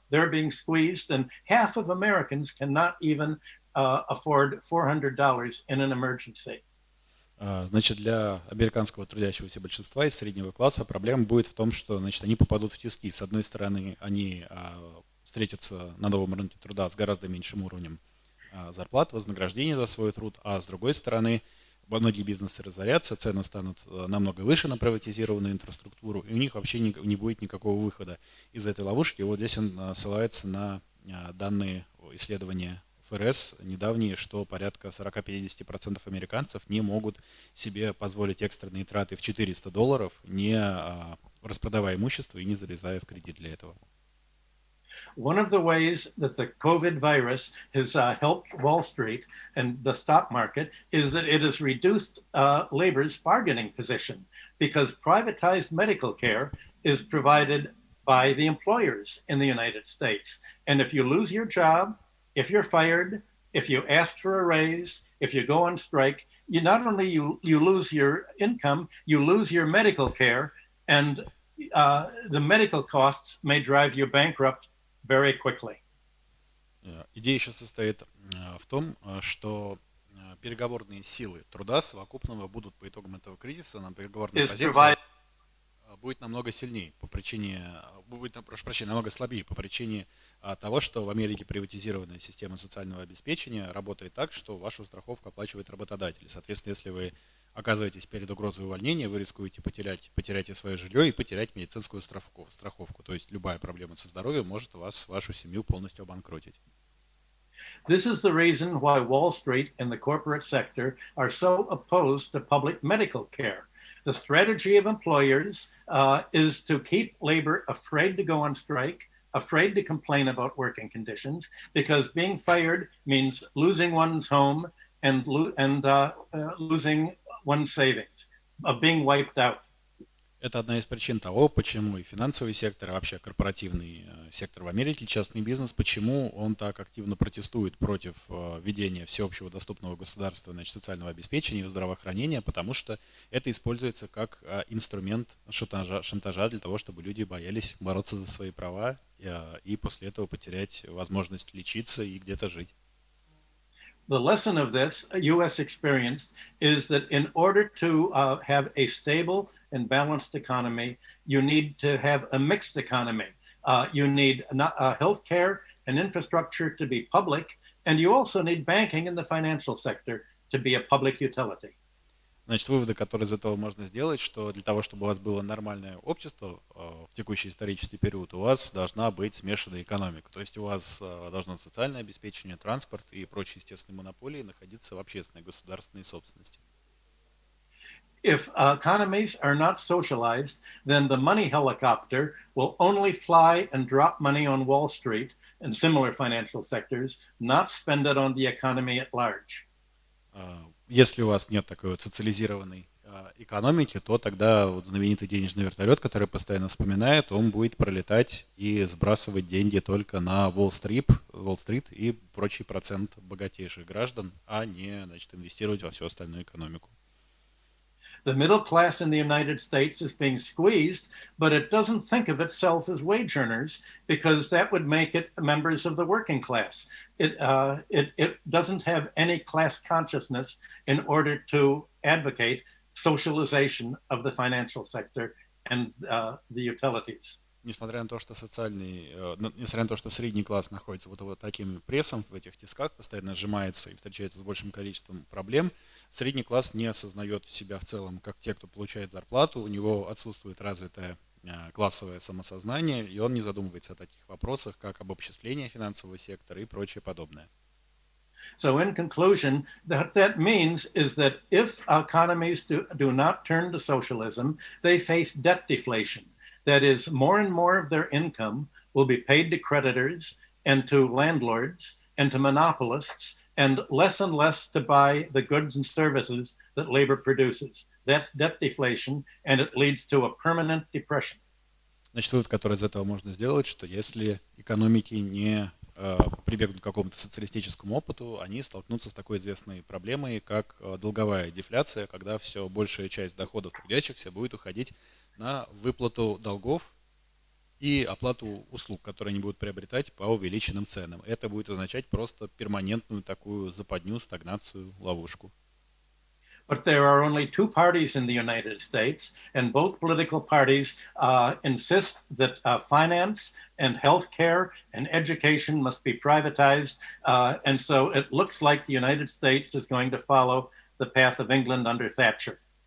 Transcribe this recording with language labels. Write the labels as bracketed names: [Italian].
[English] They're being squeezed, and half of Americans cannot even afford $400 in an emergency. [Russian] Значит, для американского трудящегося большинства и среднего класса проблема будет в том, что, значит, они попадут в тиски. С одной стороны, они встретятся на новом рынке труда с гораздо меньшим уровнем зарплат, вознаграждения за свой труд, а с другой стороны, многие бизнесы разорятся, цены станут намного выше на приватизированную инфраструктуру, и у них вообще не будет никакого выхода из этой ловушки. Вот здесь он ссылается на данные исследования ФРС недавние, что порядка 40-50% американцев не могут себе позволить экстренные траты в $400, не распродавая имущество и не залезая в кредит для этого. [English] One of the ways that the COVID virus has helped Wall Street and the stock market is that it has reduced labor's bargaining position, because privatized medical care is provided by the employers in the United States. And if you lose your job, if you're fired, if you ask for a raise, if you go on strike, you not only you lose your income, you lose your medical care, and the medical costs may drive you bankrupt very quickly. [Russian] Идея еще состоит в том, что переговорные силы труда совокупного будут по итогам этого кризиса, на переговорной позиции будет намного сильнее по причине, прошу прощения, намного слабее по причине того, что в Америке приватизированная система социального обеспечения работает так, что вашу страховку оплачивает работодатель. Соответственно, если вы оказываетесь перед угрозой увольнения, вы рискуете потерять свое жилье и потерять медицинскую страховку. То есть любая проблема со здоровьем может вашу семью полностью обанкротить. [English] This is the reason why Wall Street and the corporate sector are so opposed to public medical care. The strategy of employers is to keep labor afraid to go on strike, afraid to complain about working conditions, because being fired means losing one's home and losing one's savings, of being wiped out. [Russian] Это одна из причин того, почему и финансовый сектор, и вообще корпоративный сектор в Америке, частный бизнес, почему он так активно протестует против введения всеобщего доступного государства, значит, социального обеспечения и здравоохранения, потому что это используется как инструмент шантажа для того, чтобы люди боялись бороться за свои права и после этого потерять возможность лечиться и где-то жить. [English] The lesson of this U.S. experience is that in order to have a stable and balanced economy, you need to have a mixed economy. You need healthcare and infrastructure to be public, And you also need banking in the financial sector to be a public utility. [Russian] Значит, выводы, которые из этого можно сделать, что для того, чтобы у вас было нормальное общество в текущий исторический период, у вас должна быть смешанная экономика. То есть у вас должно социальное обеспечение, транспорт и прочие естественные монополии находиться в общественной государственной собственности. [English] If economies are not socialized, then the money helicopter will only fly and drop money on Wall Street and similar financial sectors, not spend it on the economy at large. [Russian] Если у вас нет такой вот социализированной экономики, то тогда вот знаменитый денежный вертолет, который постоянно вспоминает, он будет пролетать и сбрасывать деньги только на Уолл-стрит и прочий процент богатейших граждан, а не, значит, инвестировать во всю остальную экономику. [English] The middle class in the United States is being squeezed, but it doesn't think of itself as wage earners because that would make it members of the working class. It doesn't have any class consciousness in order to advocate socialization of the financial sector and the utilities. [Russian] Несмотря на то, что несмотря на то, что средний класс находится вот таким прессом в этих тисках, постоянно сжимается и встречается с большим количеством проблем, средний класс не осознает себя в целом как те, кто получает зарплату, у него отсутствует развитое классовое самосознание, и он не задумывается о таких вопросах, как обобществление финансового сектора и прочее подобное. [English] So in conclusion, that means is that if economies do not turn to socialism, they face debt deflation. That is, more and more of their income will be paid to creditors and to landlords and to monopolists, and less to buy the goods and services that labor produces. That's debt deflation, and it leads to a permanent depression. [Russian] Значит, вывод, который из этого можно сделать, что если экономики не прибегнут к какому-то социалистическому опыту, они столкнутся с такой известной проблемой, как долговая дефляция, когда все большая часть доходов трудящихся будет уходить на выплату долгов и оплату услуг, которые они будут приобретать по увеличенным ценам. Это будет означать просто перманентную такую западню, стагнацию, ловушку. [English] But there are only two parties in the United States, and both political parties insist that finance and healthcare and education must be privatized. And so it looks like the United States is going to follow the path of England under Thatcher.